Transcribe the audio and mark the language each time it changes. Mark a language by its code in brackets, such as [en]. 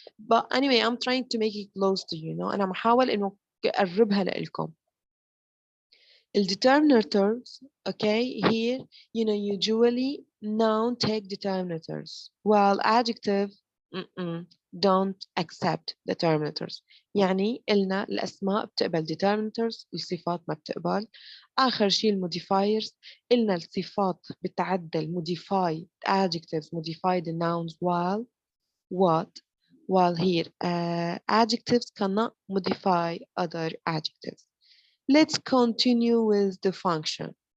[en] But anyway I'm trying to make it close to you, [ar] انا محاول انه اقربها لكم. [en] الdeterminators, okay, here usually noun take determinators while adjective don't accept determinators. [ar] يعني قلنا الأسماء بتقبل determinators، الصفات ما بتقبل. آخر شيء الموديفايرز، قلنا الصفات بتعدل [en] modify adjectives modify the nouns while here adjectives cannot modify other adjectives. Let's continue with the function.